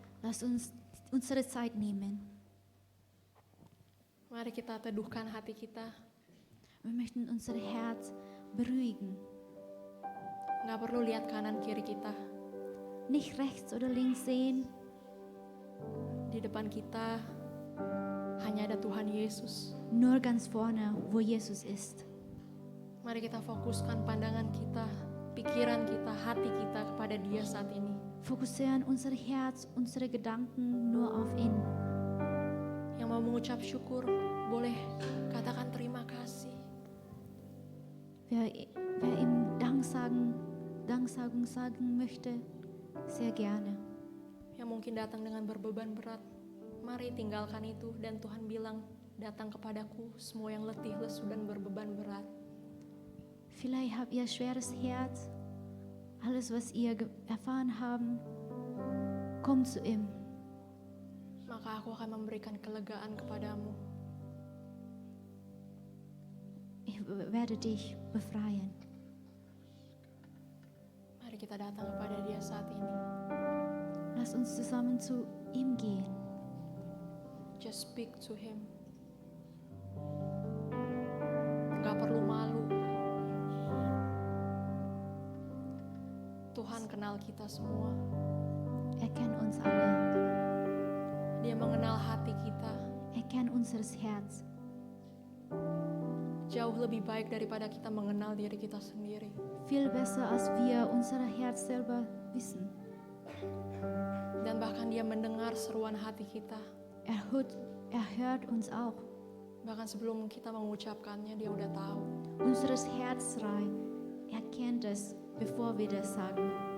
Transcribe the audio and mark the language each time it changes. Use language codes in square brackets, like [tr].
[de] lass uns unsere Zeit nehmen. [id] Mari kita teduhkan hati kita. [de] Wir möchten unser Herz beruhigen. [id] Nggak perlu lihat kanan kiri kita. [de] Nicht rechts oder links sehen. [id] Di depan kita hanya ada Tuhan Yesus. [de] Nur ganz vorne, wo Jesus ist. [id] Mari kita fokuskan pandangan kita, pikiran kita, hati kita kepada Dia saat ini. [de] Fokussieren unser Herz, unsere Gedanken nur auf ihn. [id] Yang mau mengucap syukur, boleh katakan terima kasih. [de] wer ihm Danksagung sagen möchte, sehr gerne. [id] Yang mungkin datang dengan berbeban berat, mari tinggalkan itu dan Tuhan bilang, datang kepadaku semua yang letih, lesu dan berbeban berat. [de] Vielleicht habt ihr schweres Herz, alles was ihr erfahren haben, kommt zu ihm. [id] Maka aku akan memberikan kelegaan kepadamu. [de] Ich werde dich befreien. [id] Mari kita datang kepada Dia saat ini. [de] Lass uns zusammen zu ihm gehen. [en] Just speak to Him. [id] Gak perlu malu. Tuhan kenal kita semua. [de] Er kennt uns alle. [id] Dia mengenal hati kita. [de] Er kennt unseres Herz. [id] Jauh lebih baik daripada kita mengenal diri kita sendiri. [de] Viel besser, als wir unser Herz selber wissen. [id] Dan bahkan Dia mendengar seruan hati kita. [de] Er hört uns auch. [id] Bahkan sebelum kita mengucapkannya, Dia udah tahu. [de] Unseres Herzschrei, er kennt es, bevor wir das sagen.